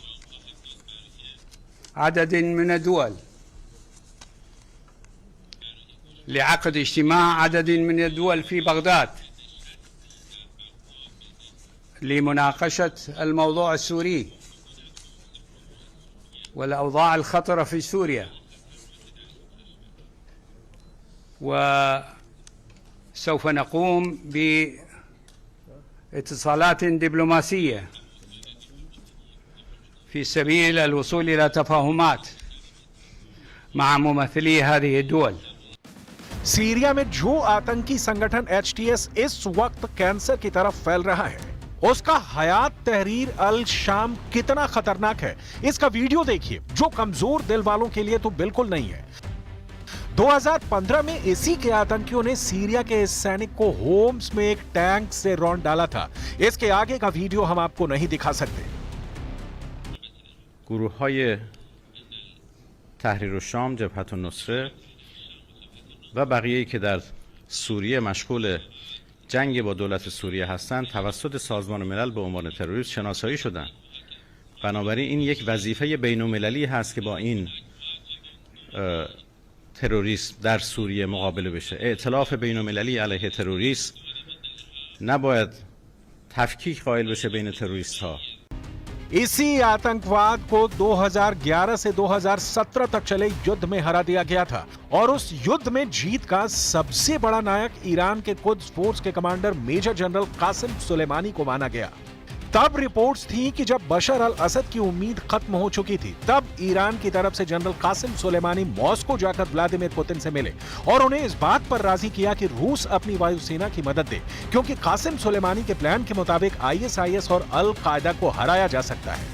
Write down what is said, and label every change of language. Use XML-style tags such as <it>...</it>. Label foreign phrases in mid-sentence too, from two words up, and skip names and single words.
<ar>عدد من الدول لعقد اجتماع عدد من الدول في بغداد لمناقشة الموضوع السوري والأوضاع الخطرة في سوريا، وسوف نقوم باتصالات دبلوماسية في سبيل الوصول إلى تفاهمات مع ممثلي هذه الدول.</ar> <hi>सीरिया में जो आतंकी संगठन एचटीएस इस वक्त कैंसर की तरफ फैल रहा है, उसका हयात तहरीर अल शाम कितना खतरनाक है, इसका वीडियो देखिए, जो कमजोर दिल वालों के लिए तो बिल्कुल नहीं है। 2015 में इसी के आतंकियों ने सीरिया के इस सैनिक को होम्स में एक टैंक से रौंद डाला था। इसके आगे का वीडियो हम आपको नहीं दिखा सकते।</hi> <fa>گروه‌های تحریر الشام، جبهة النصره و بقیه‌ای که در سوریه مشغول جنگ با دولت سوریه هستند توسط سازمان ملل به عنوان تروریست شناسایی شدند. بنابراین این یک وظیفه بین‌المللی هست که با این تروریسم در سوریه مقابله بشه. ائتلاف بین‌المللی علیه تروریسم نباید تفکیک قائل بشه بین تروریست‌ها.</fa> <hi>इसी आतंकवाद को 2011 से 2017 तक चले युद्ध में हरा दिया गया था और उस युद्ध में जीत का सबसे बड़ा नायक ईरान के कुद्स फोर्स के कमांडर मेजर जनरल कासिम सुलेमानी को माना गया। तब रिपोर्ट्स थी कि जब बशर अल असद की उम्मीद खत्म हो चुकी थी, तब ईरान की तरफ से जनरल कासिम सुलेमानी मॉस्को जाकर व्लादिमीर पुतिन से मिले और उन्हें इस बात पर राजी किया कि रूस अपनी वायुसेना की मदद दे, क्योंकि कासिम सुलेमानी के प्लान के मुताबिक आईएसआईएस और अल कायदा को हराया जा सकता है।</hi>